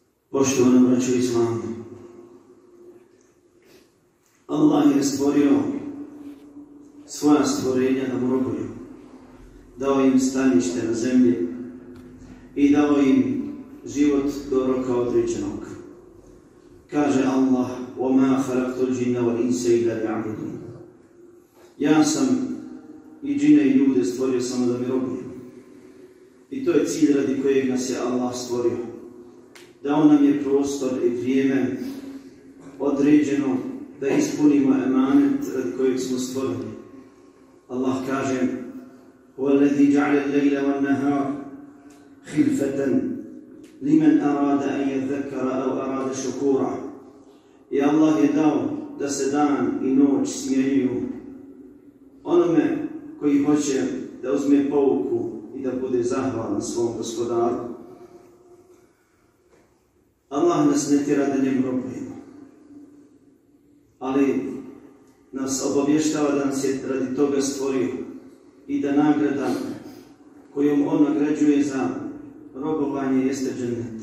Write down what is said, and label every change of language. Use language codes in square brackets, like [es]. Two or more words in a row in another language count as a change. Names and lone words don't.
[bs] Poštovana braćo Islamu, Allah je stvorio svoja stvorenja da mu robuju, dao im stanište na zemlji i dao im život do roka određenog. Kaže Allah: [ar] وَمَا خَلَقْتُ الْجِنَّ وَالْإِنسَ إِلَّا لِيَعْبُدُونِ. [bs] Ja sam i džine i ljude stvorio samo da mi robuju. I to je cilj radi kojeg nas je Allah stvorio. Dao nam je prostor i vrijeme određeno da ispunimo emanet radi kojeg smo stvorili. Allah kaže: [ar] وَالَّذِي جَعْلَ اللَّيْلَ وَالنَّهَارَ خِلْفَةً لِمَنْ أَرَادَ أَنْ يَذَّكَّرَ أَوْ أَرَادَ شُكُورًا. [bs] I Allah je dao da se dan i noć smjenjuju onome koji hoće da uzme pouku i da bude zahvalan svom gospodaru. Allah nas ne tjera da njemu robujemo, ali nas obavještava da nas je radi toga stvorio i da nagrada kojom on nagrađuje za robovanje jeste džennet.